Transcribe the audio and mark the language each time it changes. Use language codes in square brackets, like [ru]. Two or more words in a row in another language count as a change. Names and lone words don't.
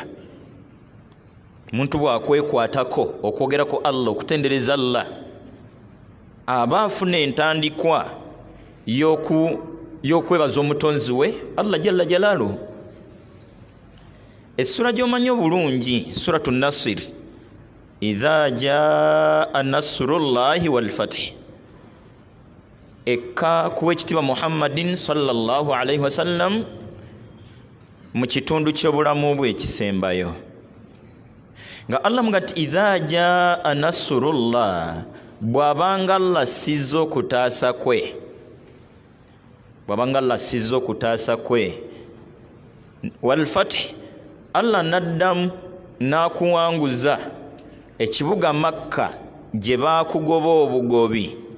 [lg] Muntu bw'akwekwatako okwogera ku Allah, okutendereza Allah, aba afuna entandikwa y'okwebaza omutonzi we Allah [ar] جل جلاله. [lg] Essura gy'omanyi obulungi suratu Nasr, [ar] إذا جاء نصر الله والفتح, [lg] ekka kuwa ekitiibwa Muhammadin [ar] صلى الله عليه وسلم [lg] mu kitundu ky'obulamu bwe ekisembayo, nga Allah muga nti [ar] إذا جاء نصر الله, [lg] bw'abanga Allah assizza okutaasa kwe, bw'abanga Allah assizza okutaasa kwe, [ar] والفتح, [lg] Allah naddamu n'akuwanguza ekibuga Makka gye baakugoba obugobi,